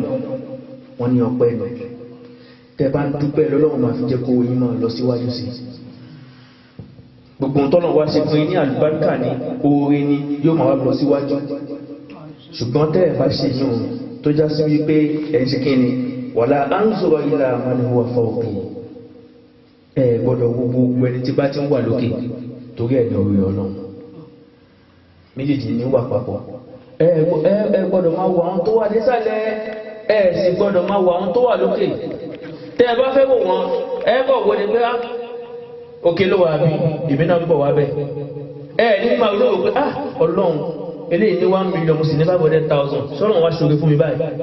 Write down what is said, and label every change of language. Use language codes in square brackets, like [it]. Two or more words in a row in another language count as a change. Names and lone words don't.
[yo] wọ́n ní ọpẹ́ ẹ̀nà tẹ́ bá ń dúpẹ́ lọ́lọ́run máa fi jẹ́ kó yín máa lọ síwájú sí gbogbo tọ́nà wá ṣe fún yín ní àlùbáríkà ní oore ni yóò máa wá lọ síwájú ṣùgbọ́n tẹ́ ẹ̀ bá ṣe yín òun tó já sí wípé ẹ̀ ṣe kí ni [ar] ولا أنظر إلى من هو فوقي [yo] ẹ gbọ́dọ̀ gbogbo ẹni tí bá ti ń wà lókè torí ẹ̀ ní orí ọlọ́run méjèèjì ní wà papọ̀ ẹ gbọ́dọ̀ máa wo àwọn tó wà nísàlẹ̀ ẹ sì gbọ́dọ̀ máa wo àwọn tó wà lókè tẹ́ ẹ bá fẹ́ wò wọ́n ẹ bọ̀ wo ni pé òkè ló wà bí ìbí náà bọ̀ wá bẹ́ ẹ ní máa ló wò pé ọlọ́run eléyìí ní 1 million mo sì ní 500,000 sọ́run wá ṣoore fún mi báyìí